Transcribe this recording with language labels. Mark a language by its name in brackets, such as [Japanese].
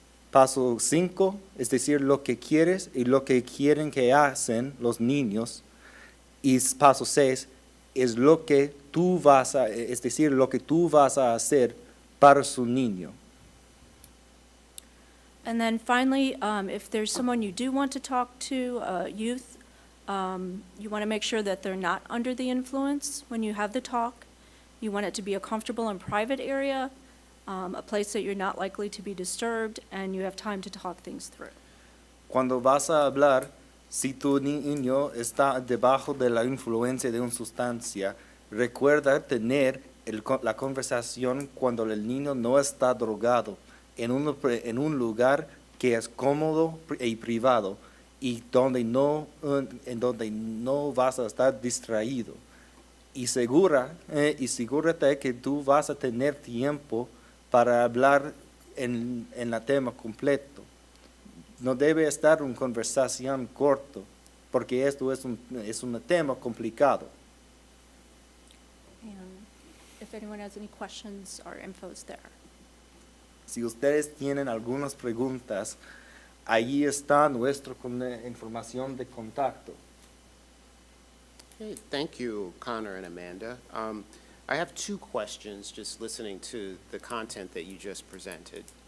[Spanish] Paso 5 es decir lo que quieres y lo que quieren que hacen los niños. Y paso 6 es lo que tú es decir lo que tú vas a hacer para su niño. [English] And then finally, if there's someone you do want to talk to, youth, you want to make sure that they're not under the influence when you have the talk. You want it to be a comfortable and private area, a place that you're not likely to be disturbed, and you have time to talk things through. [Spanish] Cuando vas a hablar, si tu niño está debajo de la influencia de una sustancia, recuerda tener la conversación cuando el niño no está drogado, en un lugar que es cómodo y privado y en donde no vas a estar distraído. Y asegúrate que tú vas a tener tiempo para hablar en el tema completo. No debe estar una conversación corto, porque esto es un tema complicado. [English] And if anyone has any questions, our info's there. [Spanish] Si ustedes tienen algunas preguntas, ahí está nuestra información de contacto. [English] Okay, thank you, Connor and Amanda. I have 2 questions just listening to the content that you just presented.